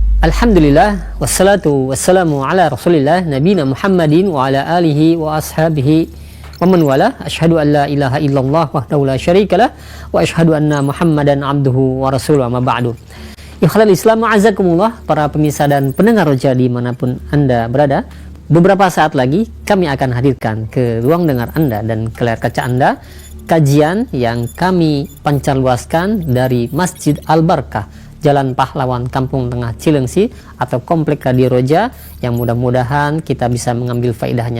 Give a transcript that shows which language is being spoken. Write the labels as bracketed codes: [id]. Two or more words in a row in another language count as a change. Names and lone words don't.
[ar] الحمد لله والصلاة والسلام على رسول الله نبينا محمد وعلى آله وأصحابه ومن والاه. أشهد أن لا إله إلا الله وحده لا شريك له وأشهد أن محمدا عبده ورسوله. أما بعد. إخوة الإسلام أعزكم الله, [id] para pemirsa dan pendengar Roja dimanapun Anda berada. Beberapa saat lagi kami akan hadirkan ke ruang dengar Anda dan ke layar kaca Anda kajian yang kami pancarluaskan dari Masjid Al-Barkah, Jalan Pahlawan, Kampung Tengah Cilengsi atau Komplek Radio Roja, yang mudah-mudahan kita bisa mengambil faedahnya.